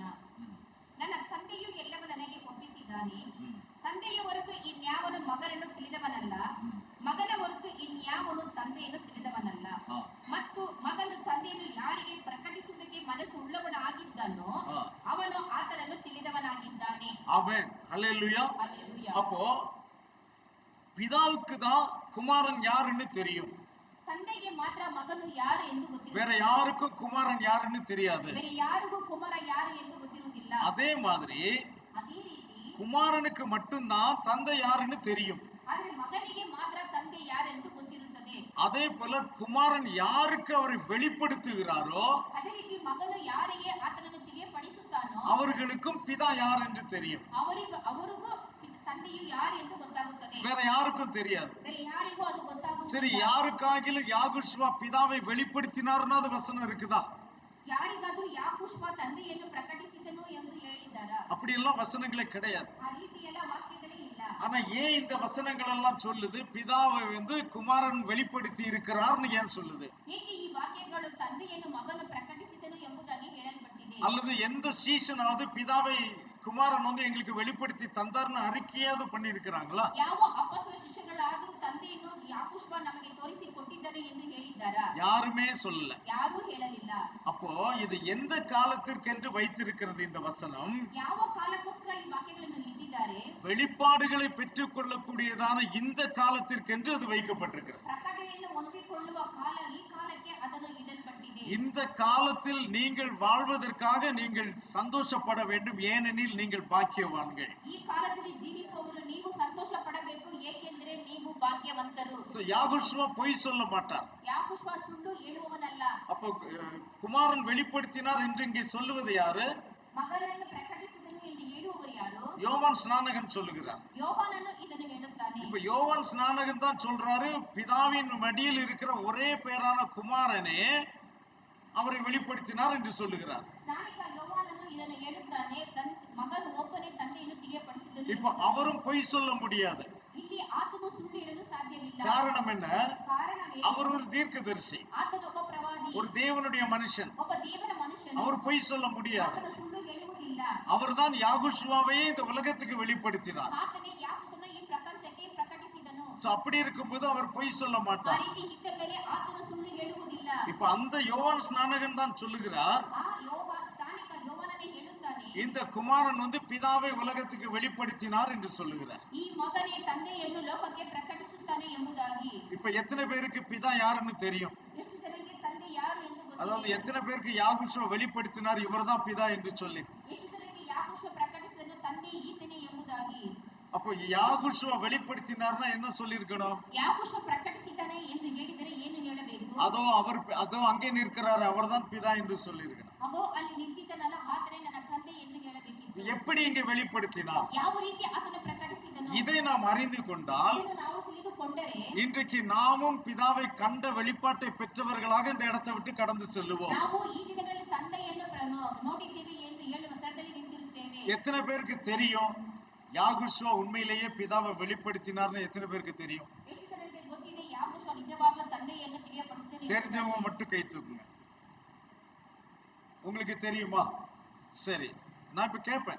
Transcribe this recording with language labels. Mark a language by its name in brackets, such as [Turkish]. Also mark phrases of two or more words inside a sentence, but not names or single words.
[Kannada] ನನ್ನ ತಂದೆಯು ಎಲ್ಲವೂ ನನಗೆ ಒಪ್ಪಿಸಿದ್ದಾನೆ. ತಂದೆಯ ಹೊರತು ಇನ್ಯಾವನು ಮಗನನ್ನು ತಿಳಿದವನಲ್ಲ, ಮಗನ ಹೊರತು ಇನ್ಯಾವನು ತಂದೆಯನ್ನು ತಿಳಿದವನಲ್ಲ. ಮತ್ತು ಮಗನು ತಂದೆಯನ್ನು ಯಾರಿಗೆ ಪ್ರಕಟಿಸುವುದಕ್ಕೆ ಮನಸ್ಸು ಉಳ್ಳವನಾಗಿದ್ದಾನೋ ಅವನು ಆತನನ್ನು ತಿಳಿದವನಾಗಿದ್ದಾನೆ. [Tamil] ஆமென். ஹல்லேலூயா. அல்லேலூயா. அப்போ பிதாவுக்கு தான் குமாரன் யாருன்னு தெரியும். [Kannada] ತಂದೆಗೆ ಮಾತ್ರ ಮಗನು ಯಾರು ಎಂದು ಗೊತ್ತಿರುತ್ತದೆ. [Tamil] வேற யாருக்கும் குமாரன் யாருன்னு தெரியாது. [Kannada] ಬೇರೆ ಯಾರಿಗೂ ಕುಮಾರ ಯಾರು ಎಂದು ಗೊತ್ತಿರುವುದಿಲ್ಲ. [Tamil] அதே மாதிரி [Kannada] ಅದೇ ರೀತಿ [Tamil] குமாரனுக்கு மட்டும்தான் தந்தை யாருன்னு தெரியும். [Kannada] ಆದರೆ ಮಗನಿಗೆ ಮಾತ್ರ ತಂದೆ ಯಾರೆಂದು ಗೊತ್ತಿರುತ್ತದೆ. [Tamil] அதே போல குமாரன் யாருக்கு அவரை வெளிப்படுத்துகிறாரோ [Kannada] ಅದೇ ರೀತಿ ಮಗನು ಯಾರಿಗೆ ಆತನನ್ನು ತಿಳಿಯಪಡಿಸುತ್ತಾನೋ [Tamil] அவர்களுக்கும் பிதா யார் என்று தெரியும். [Kannada] ಅವರಿಗೂ ತಂದೆಯು ಯಾರು ಎಂದು ಗೊತ್ತಾಗುತ್ತದೆ. [Tamil] வேற யாருக்கும் தெரியாது. [Kannada] ಬೇರೆ ಯಾರಿಗೂ ಅದು ಗೊತ್ತಾಗುವುದಿಲ್ಲ. [Tamil] சரி, யாருக்காகிலும் யாகுஷ்வா பிதாவை வெளிப்படுத்தினார்னா அது வசனம் இருக்குதா? [Kannada] ಯಾರಿಗಾದರೂ ಯಾಕುಷ್ವ ತಂದೆಯನ್ನು ಪ್ರಕಟಿಸಿದನು ಎಂದು ಹೇಳಿದ್ದಾರಾ? [Tamil] அப்படி எல்லாம் வசனங்களே கிடையாது. [Kannada] ಆ ರೀತಿ ಎಲ್ಲ ವಾಕ್ಯಗಳೇ ಇಲ್ಲ. [Tamil] ஆனா ஏன் இந்த வசனங்கள் எல்லாம் சொல்லுது பிதாவை குமாரன் வெளிப்படுத்தி இருக்கிறார்னு ஏன் சொல்லுது? [Kannada] ಏಕೆ ಈ ವಾಕ್ಯಗಳು ತಂದೆಯನ್ನು ಮಗನು ಪ್ರಕಟಿಸಿದನು ಎಂಬುದಾಗಿ ಹೇಳಲ್ಪಟ್ಟಿದೆ? [Tamil] அல்லது எந்த சீஷனாவது பிதாவை குமாரன் எங்களுக்கு வெளிப்படுத்தி தந்தார்னு அறிக்கையாவது பண்ணி இருக்கிறாங்களா? [Kannada] ಯಾವ ಅಪೊಸ್ತಲ ಶಿಷ್ಯಗಳಾದರೂ ತಂದೆಯನ್ನು ಯಾಕುಷ್ವ ನಮಗೆ ತೋರಿಸಿ ಕೊಟ್ಟಿದ್ದಾರೆ ಎಂದು ಹೇಳಿದ್ದಾರಾ? [Tamil] யாருமே சொல்லல. [Kannada] ಯಾರೂ ಹೇಳಲಿಲ್ಲ. [Tamil] அப்போ இது எந்த காலத்திற்கென்று வைத்திருக்கிறது இந்த வசனம்? [Kannada] ಯಾವ ಕಾಲಕ್ಕೋಸ್ಕರ ಈ ವಾಕ್ಯಗಳನ್ನು ಇಟ್ಟಿದ್ದಾರೆ? [Tamil] வெளிப்பாடுகளை பெற்றுக் கொள்ளக்கூடியதான இந்த காலத்திற்கென்று அது வைக்கப்பட்டிருக்கிறது. [Kannada] ಪ್ರಕಟಣೆಯನ್ನು ಹೊಂದಿಕೊಳ್ಳುವ ಕಾಲ, ಈ ಕಾಲಕ್ಕೆ ಅದನ್ನು ಇಡಲ್ಪಟ್ಟಿದೆ. [Tamil] இந்த காலத்தில் நீங்கள் வாழ்வதற்காக நீங்கள் சந்தோஷப்பட வேண்டும், ஏனெனில் நீங்கள் பாக்கியவான்கள். [Kannada] ಈ ಕಾಲದಲ್ಲಿ ಜೀವಿಸುವವರು ನೀವು ಸಂತೋಷ ಪಡಬೇಕು, ಏಕೆಂದರೆ ನೀವು ಭಾಗ್ಯವಂತರು. [Tamil] சோ யாகுஷ்வா பொய் சொல்ல மாட்டார். [Kannada] ಯಾಕುಷ್ವ ಸುಳ್ಳು ಹೇಳುವವನಲ್ಲ. [Tamil] அப்போ குமாரன் வெளிப்படுத்தினார் என்று இங்கே சொல்லுவது யாரு? [Kannada] ಮಗನನ್ನು ಪ್ರಕಟಿಸಿದನು ಎಂದು ಹೇಳುವವರು ಯಾರು? [Tamil] யோவான் ஸ்நானகன் சொல்லுகிறார். [Kannada] ಯೋಹಾನನು ಇದನ್ನು ಹೇಳುತ್ತಾನೆ. [Tamil] இப்ப யோவான் ஸ்நானகன் தான் சொல்றாரு, பிதாவின் மடியில் இருக்கிற ஒரே பேரான குமாரனே அவரை வெளிப்படுத்தினார் என்று சொல்லுகிறார். [Kannada] ಸ್ನಾನಿಕ ಯೋಹಾನನು ಇದನ್ನು ಹೇಳುತ್ತಾನೆ, ಮಗನು ಒಬ್ಬನೇ ತಂದೆಯನ್ನು ತಿಳಿಯಪಡಿಸಿದನು. [Tamil] இப்ப அவரும் பொய் சொல்ல முடியாது. [Kannada] ಇಲ್ಲಿ ಆತನು ಸುಳ್ಳು ಹೇಳಲು ಸಾಧ್ಯವಿಲ್ಲ. [Tamil] காரணம் என்ன? [Kannada] ಕಾರಣವೇ [Tamil] அவர் ஒரு தீர்க்கதரிசி, [Kannada] ಆತನು ಒಬ್ಬ ಪ್ರವಾದಿ, [Tamil] ஒரு தேவனுடைய மனுஷன். [Kannada] ಒಬ್ಬ ದೇವರ ಮನುಷ್ಯನು. [Tamil] அவர் பொய் சொல்ல முடியாது. [Kannada] ಆತನು ಸುಳ್ಳು ಹೇಳುವುದಿಲ್ಲ. [Tamil] அவர்தான் யாகுஷ்வாவையே இந்த உலகத்துக்கு வெளிப்படுத்தினார். [Kannada] ಆತನೇ ಯಾಕುಷ್ವನು ಈ ಪ್ರಪಂಚಕ್ಕೆ ಪ್ರಕಟಿಸಿದನು. [Tamil] சோ அப்படி இருக்கும்போது அவர் பொய் சொல்ல [Kannada] ಆ [Tamil] மாட்டார். [Kannada] ರೀತಿ ಇದ್ದ ಮೇಲೆ ಆತನು ಸುಳ್ಳು ಹೇಳುವುದಿಲ್ಲ. [Tamil] இப்ப அந்த யோவான் ஸ்நானகன் தான் சொல்லுகிறார், [Kannada] ಆ ಸ್ನಾನಿಕ ಯೋಹಾನನೇ ಹೇಳುತ್ತಾನೆ, [Tamil] இந்த குமாரன் பிதாவை உலகத்துக்கு வெளிப்படுத்தினார் என்று சொல்லுகிறார். [Kannada] ಈ ಮಗನೇ ತಂದೆಯನ್ನು ಲೋಕಕ್ಕೆ ಪ್ರಕಟಿಸುತ್ತಾನೆ ಎಂಬುದಾಗಿ. [Tamil] இப்ப எத்தனை பேருக்கு பிதா யாருன்னு தெரியும்? [Kannada] ಎಷ್ಟು ಜನರಿಗೆ ತಂದೆ ಯಾರು ಎಂದು [Tamil] அதாவது [Kannada] ಗೊತ್ತಿದೆ? [Tamil] எத்தனை பேருக்கு யாகுஷ்வா வெளிப்படுத்தினார் இவர்தான் பிதா என்று சொல்லி? [Kannada] ಎಷ್ಟು ಜನರಿಗೆ ಯಾಕುಷ್ವ ಪ್ರಕಟಿಸಿದನು ತಂದೆ ಈತನೇ ಎಂಬುದಾಗಿ? [Tamil] அப்போ யாகுஷ்வா வெளிப்படுத்தினார்னா என்ன சொல்லியிருக்கணும்? [Kannada] ಯಾಕುಷ್ವ ಪ್ರಕಟಿಸಿದ್ದಾನೆ ಎಂದು ಹೇಳಿದರೆ ಏನು ಹೇಳಬೇಕು? [Tamil] அதோ அங்கே நிற்கிறார், அவர்தான் பிதா என்று சொல்லியிருக்கணும். [Kannada] ಅಗೋ ಅಲ್ಲಿ ನಿಂತಿದ್ದನಲ್ಲ, ಆತನೇ ನನ್ನ ತಂದೆ ಎಂದು ಹೇಳಬೇಕಿತ್ತು. [Tamil] எப்படி இங்கே வெளிப்படுத்தினார்? [Kannada] ಯಾವ ರೀತಿ ಆತನು ಪ್ರಕಟಿಸಿದನು? [Tamil] இதை நாம் அறிந்து கொண்டால் [Kannada] ಇದನ್ನು ನಾವು ತಿಳಿದುಕೊಂಡರೆ [Tamil] இன்றைக்கு நாமும் பிதாவை கண்ட வெளிப்பாட்டை பெற்றவர்களாக இந்த இடத்தை விட்டு கடந்து செல்லுவோம். [Kannada] ನಾವು ಈ ದಿನಗಳಲ್ಲಿ ತಂದೆಯನ್ನು ನೋಡಿದ್ದೇವೆ ಎಂದು ಹೇಳುವ ಸ್ಥಳದಲ್ಲಿ ನಿಂತಿರುತ್ತೇವೆ. [Tamil] எத்தனை பேருக்கு தெரியும் யாகுஷ்வா உண்மையிலேயே பிதாவை வெளிப்படுத்தினார்னு? எத்தனை பேருக்கு தெரியும்? [Kannada] ಎಷ್ಟು ಜನರಿಗೆ ಗೊತ್ತಿದೆ ಯಾಕುಷ್ವ ನಿಜವಾಗ್ಲೂ ತಂದೆಯನ್ನು ತಿಳಿಯಪಡಿಸಿದನು? [Tamil] தெரிஞ்சவங்க மட்டும் கை தூக்குங்க. உங்களுக்கு தெரியுமா? சரி, நான் இப்ப கேட்பேன்.